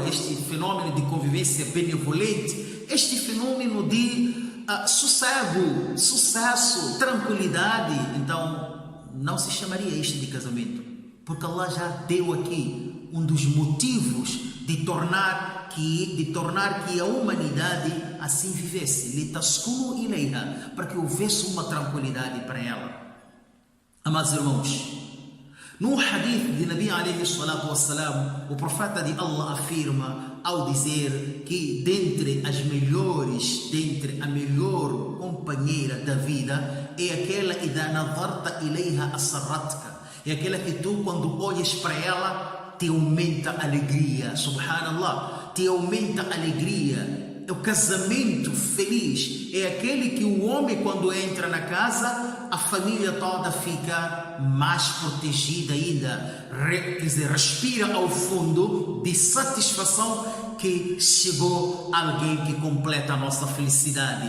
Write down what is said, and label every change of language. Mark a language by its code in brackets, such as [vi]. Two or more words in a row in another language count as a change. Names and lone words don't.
[pt] este fenômeno de convivência benevolente, este fenômeno de sossego, sucesso, tranquilidade, então não se chamaria isto de casamento, porque Allah já deu aqui um dos motivos de tornar que a humanidade assim vivesse, [ar] لتسكنوا إليها, [pt] para que houvesse uma tranquilidade para ela. Amados irmãos, no hadith de Nabi [ar] عليه الصلاة والسلام, [pt] o profeta de Allah afirma ao dizer que dentre a melhor companheira da vida é aquela [ar] إذا نظرت إليها سرتك, [pt] é aquela que tu, quando olhas para ela, te aumenta a alegria. Subhanallah, te aumenta a alegria. O casamento feliz é aquele que o homem, quando entra na casa, a família toda fica mais protegida ainda, quer dizer, respira ao fundo de satisfação que chegou alguém que completa a nossa felicidade.